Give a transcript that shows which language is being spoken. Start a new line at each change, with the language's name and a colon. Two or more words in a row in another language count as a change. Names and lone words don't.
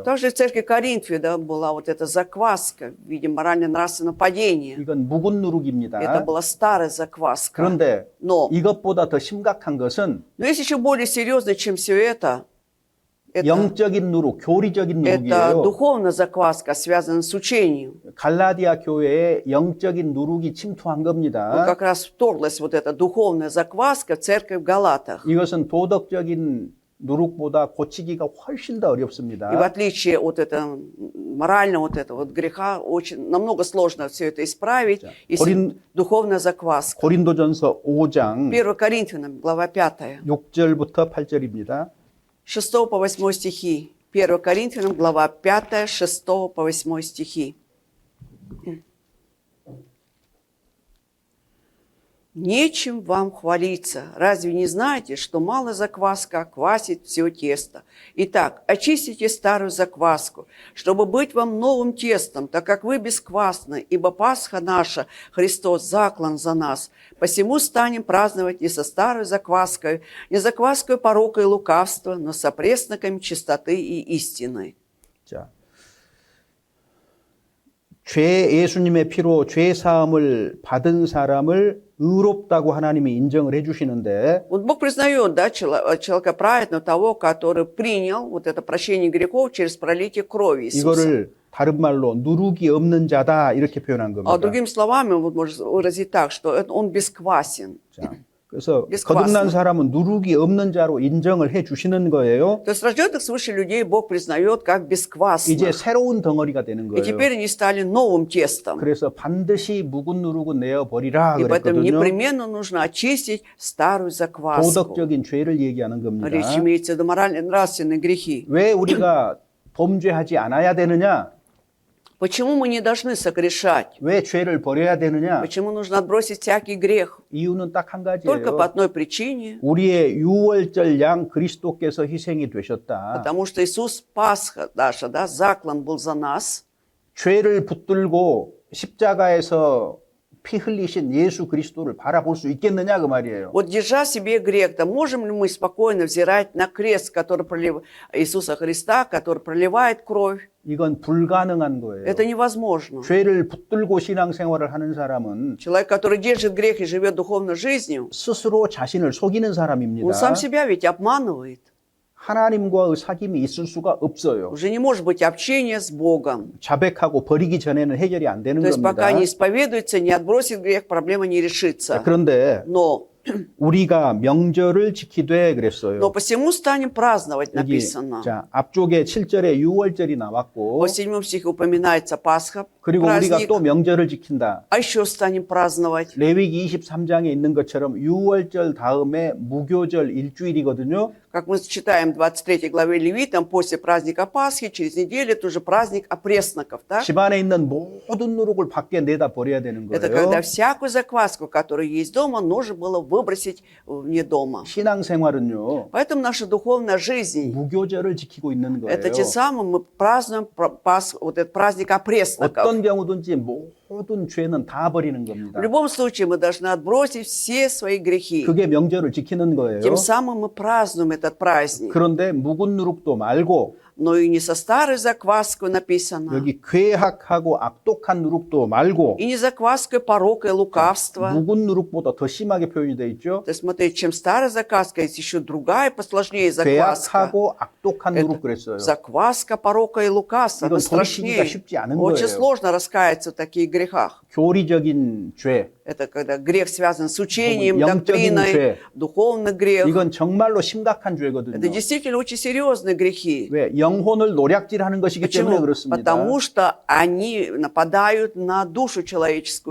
Russian: Также в церкви Коринфе, да, была вот эта закваска в виде морально-нравственного падения.
Korean: 이건 묵은 누룩입니다.
Russian: Это была старая закваска.
Korean: 그런데
Russian: Но
Korean: 이것보다 더 심각한 것은
Russian: есть еще более серьезно, чем все это.
Korean: 영적인 누룩, 교리적인
Russian: Это
Korean: 누룩이에요.
Russian: духовная закваска, связанная с учением.
Korean: 갈라디아 교회에 영적인 누룩이 침투한
Russian: Вот
Korean: 겁니다.
Russian: как раз вторглась вот эта духовная закваска в церковь в Галатах.
Korean: 이것은 도덕적인 누룩보다 고치기가 훨씬 더 어렵습니다.
Russian: И в отличие от этого морального вот этого вот греха, очень намного сложно все это исправить, если духовная закваска.
Korean: 고린도전서 5장
Russian: 1 Коринфянам, глава 5,
Korean: 6절부터 8절입니다.
Russian: 6 по 8 стихи. 1 Коринфянам, глава 5, 6 по 8 стихи. Нечем вам хвалиться. Разве не знаете, что малая закваска квасит все тесто? Итак, очистите старую закваску, чтобы быть вам новым тестом, так как вы бесквасны, ибо Пасха наша, Христос, заклан за нас. Посему станем праздновать не со старой закваской, не закваской порока и лукавства, но со пресноками чистоты и истины.
Korean: 자, 예수님의 피로 죄 사함을 받은 사람을 의롭다고 하나님이 인정을 해주시는데
Russian: Вот Бог признает, да, человека праведного, того, который принял вот это прощение грехов через пролитие крови Иисуса.
Korean: 이거를 다른 말로 누룩이 없는 자다 이렇게 표현한 겁니다.
Russian: А другими словами, вот можно выразить так, что он бесквасен.
Korean: 자, 그래서
Russian: бесквасный.
Korean: 거듭난 사람은 누룩이 없는 자로 인정을 해주시는 거예요.
Russian: То есть рожденных свыше людей Бог признает как
Korean: 이제
Russian: бесквасных.
Korean: 새로운 덩어리가 되는
Russian: И
Korean: 거예요.
Russian: теперь они стали новым тестом.
Korean: 그래서 반드시 묵은 누룩은 내어버리라
Russian: И поэтому
Korean: 그랬거든요.
Russian: непременно нужно очистить старую закваску.
Korean: 도덕적인 죄를 얘기하는 겁니다.
Russian: Речь имеется в виду морально-нравственные грехи.
Korean: 왜 우리가 범죄하지 않아야 되느냐?
Russian: Почему мы не должны согрешать?
Korean: 왜 죄를 버려야 되느냐?
Russian: Почему нужно отбросить всякий грех?
Korean: 이유는 딱 한
Russian: Только по
Korean: 가지예요.
Russian: одной причине.
Korean: 우리의 유월절 양 그리스도께서 희생이 되셨다.
Russian: Потому что Иисус Пасха наша, да, заклан был за нас.
Korean: 죄를 붙들고 십자가에서 피 흘리신 예수 그리스도를 바라볼 수 있겠느냐 그 말이에요.
Russian: Вот держа в себе грех, то можем ли мы спокойно взирать на крест, который Иисуса Христа, который проливает кровь?
Korean: 이건 불가능한 거예요.
Russian: Это невозможно.
Korean: 죄를 붙들고 신앙생활을 하는 사람은
Russian: Человек, который держит грех и живет духовной жизнью,
Korean: 스스로 자신을 속이는 사람입니다.
Russian: он сам себя ведь обманывает.
Korean: 하나님과의 사귐이 있을 수가 없어요.
Russian: Уже не может быть общения с Богом.
Korean: 자백하고 버리기 전에는 해결이 안 되는
Russian: То есть
Korean: 겁니다.
Russian: пока не исповедуется, не отбросит грех, проблема не решится.
Korean: 그런데
Russian: Но
Korean: 우리가 명절을 지키되 그랬어요.
Russian: Но посему станем праздновать,
Korean: 여기
Russian: написано.
Korean: 자, 앞쪽에 7절에 6월절이 나왔고
Russian: Во 7 стихе упоминается Пасха,
Korean: 그리고 우리가
Russian: праздник,
Korean: 또 명절을 지킨다.
Russian: а еще станем праздновать.
Korean: 레위기 23장에 있는 것처럼 6월절 다음에 무교절 일주일이거든요.
Russian: Как мы читаем в 23 главе Левитам, после праздника Пасхи, через неделю, это уже праздник опресноков. Так?
Korean: 집 안에 있는 모든 누룩을 밖에 내다 버려야 되는
Russian: Это когда
Korean: 거예요.
Russian: всякую закваску, которая есть дома, нужно было выбросить вне дома.
Korean: 신앙생활은요.
Russian: Поэтому наша духовная жизнь,
Korean: 무교절을 지키고 있는 거예요.
Russian: это тем самым мы празднуем вот этот праздник опресноков.
Korean: 어떤 경우든지 모든 죄는 다 버리는 겁니다.
Russian: В любом случае мы должны отбросить все свои грехи.
Korean: 그게 명절을 지키는 거예요.
Russian: Тем самым мы празднуем этот праздник.
Korean: 그런데 묵은 누룩도 말고
Russian: Но и не со старой закваской написано,
Korean: 여기 괴악하고 악독한 누룩도 말고
Russian: и не закваской порока и лукавства.
Korean: 묵은 누룩보다 더 심하게 표현이 돼 있죠.
Russian: То есть, смотрите, чем старая закваска, есть еще другая, посложнее закваска.
Korean: 괴악하고 악독한 누룩 그랬어요.
Russian: Закваска порока и лукавства, она
Korean: 이건 돌이키기가
Russian: страшнее.
Korean: 쉽지 않은
Russian: Очень
Korean: 거예요.
Russian: сложно раскаяться в таких грехах.
Korean: 교리적인 죄,
Russian: Это когда грех связан с учением,
Korean: 영적인
Russian: доктриной,
Korean: 죄.
Russian: духовный грех.
Korean: 이건 정말로 심각한
Russian: Это
Korean: 죄거든요.
Russian: действительно очень серьезные грехи.
Korean: 왜? 영혼을 노략질하는 것이기 때문에
Russian: Почему?
Korean: 그렇습니다.
Russian: Потому что они нападают на душу человеческую.